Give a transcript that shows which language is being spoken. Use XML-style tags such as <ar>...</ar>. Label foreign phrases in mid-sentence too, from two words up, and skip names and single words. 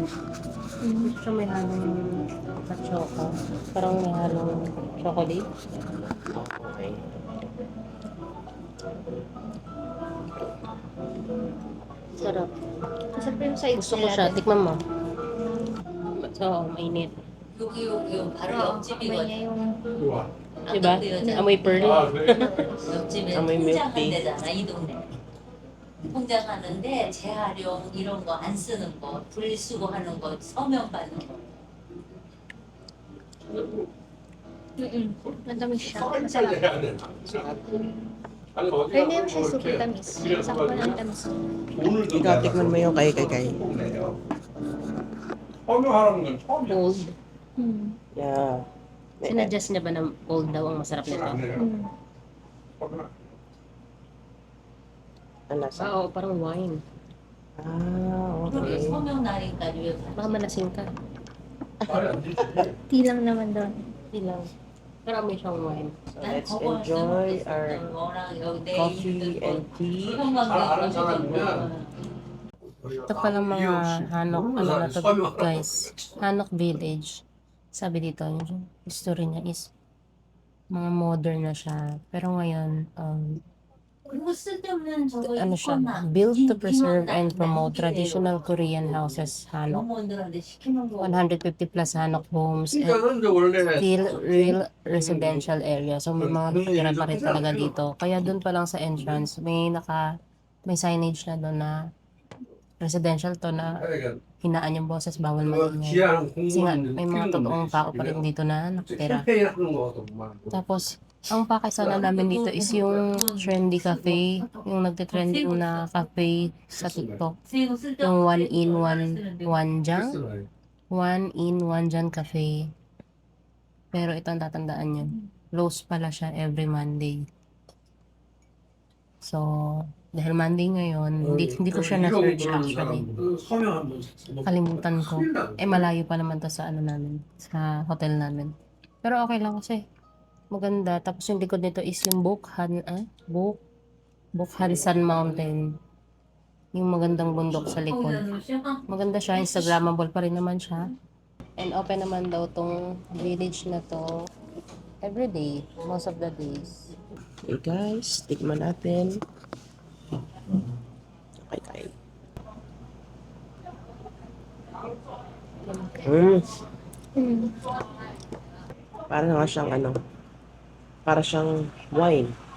<tl>Hindi siya may halong choco. Parang may halong chocolate. Okay. Sarap. masarap yung sides Gusto ko siya. Tikman mo. So, mainit.</tl> <ko>요 바로</ko> <tl>Amoy</tl> <ko>옆집이거든.</ko> <tl>niya yung</tl> <ko>좋아.</ko> <tl>Diba? Amoy pearl.</tl> <ko>아, 그래? 옆집에 아무리 통장한 맵디. 데잖아 이 동네. 통장하는데 재활용 이런 거 안 쓰는 거, 분리수거하는 거 서명 받는 거.</ko> <tl>Matamis siya. Masarap. Pero hindi naman siya super tamis. Sakto lang tamis. Ikaw, tikman mo yung kay.</tl> <en>Old. Yeah.</en> <tl>Sinadjust niya ba na old daw ang masarap nito? Ang lasa. Oo, parang wine. Okay.</tl> <ko>소명 날인가 요</ko> <tl>Baka malasing ka. Tea lang naman doon. Hindi lang. Pero may siyang wine.</tl> <en>So let's enjoy our coffee and tea.</en> <tl>Ito palang mga Hanok, ano na to guys. Hanok Village. Sabi dito, yung history niya is mga modern na siya. Pero ngayon, ano siya,</tl> <en>built to preserve and promote traditional Korean houses, Hanok. 150 plus Hanok homes and still real residential area.</en> <tl>So may mga nakatira pa rin talaga dito. Kaya doon pa lang sa entrance, may signage na doon na residential to na hinaan yung boses, bawal maingay. Kasi nga, may mga totoong tao pa rin dito na nakatira. Tapos, ang pakisala namin dito is yung</tl> <en>trendy cafe,</en> <tl>yung nagtitrending na cafe sa TikTok. Yung 1-in, 1-jang. 1-in, 1-jang cafe. Pero ito ang tatandaan yun. Close pala siya every Monday. So, dahil Monday ngayon, hindi ko siya na-search actually. Kalimutan ko. Malayo pa naman to sa ano namin, sa hotel namin. Pero okay lang kasi maganda. Tapos yung likod nito is yung Bukhansan Mountain. Yung magandang bundok sa likod. Maganda siya, Instagrammable pa rin naman siya. And open naman daw tong village na to everyday,</tl> <en>most of the days.</en> <tl>Okay guys, tikman natin. Okay. Parang nga siyang para siyang wine.</tl>